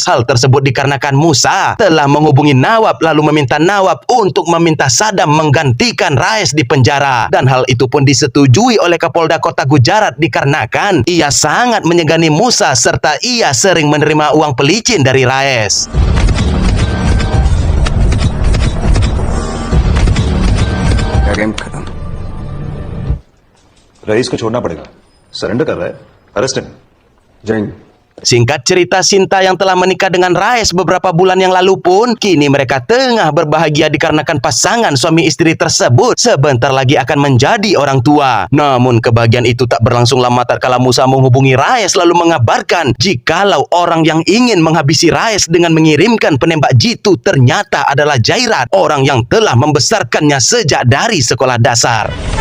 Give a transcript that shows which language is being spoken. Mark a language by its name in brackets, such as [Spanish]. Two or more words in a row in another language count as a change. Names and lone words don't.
[Indonesian] Hal tersebut dikarenakan Musa telah menghubungi Nawab lalu meminta Nawab untuk meminta Sadam menggantikan Raes di penjara, dan hal itu pun disetujui oleh Kapolda Kota Gujarat dikarenakan ia sangat menyegani Musa serta ia sering menerima uang pelicin dari Raes. [Hindi] क्या गेम खत्म? रईस को छोड़ना पड़ेगा। सरेंडर कर रहा है, [English] arrest him. [Hindi] जय हिंद। [Indonesian] Singkat cerita, Sinta yang telah menikah dengan Raes beberapa bulan yang lalu pun kini mereka tengah berbahagia dikarenakan pasangan suami istri tersebut sebentar lagi akan menjadi orang tua. Namun kebahagiaan itu tak berlangsung lama tatkala Musa menghubungi Raes lalu mengabarkan jikalau orang yang ingin menghabisi Raes dengan mengirimkan penembak jitu ternyata adalah Jairat, orang yang telah membesarkannya sejak dari sekolah dasar.